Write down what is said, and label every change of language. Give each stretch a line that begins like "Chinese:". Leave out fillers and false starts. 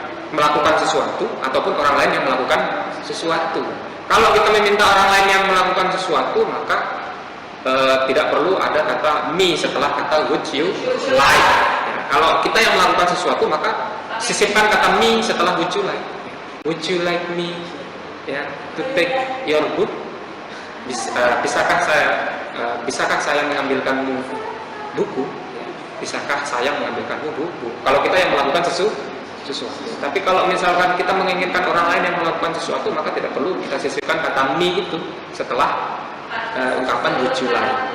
Indonesian: melakukan sesuatu ataupun orang lain yang melakukan sesuatu. Kalau kita meminta orang lain yang melakukan sesuatu, maka tidak perlu ada kata me setelah kata
English: would you like.
Indonesian: Ya, kalau kita yang melakukan sesuatu, maka sisipkan kata me setelah
English: would you like. Would you like me, ya, to take your book?
Indonesian: Bisakah saya mengambilkanmu buku? Bisakah saya mengambilkanmu buku? Kalau kita yang melakukan sesuatu. Tapi kalau misalkan kita menginginkan orang lain yang melakukan sesuatu, maka tidak perlu kita sisipkan kata me itu setelah ungkapan
English: would you like.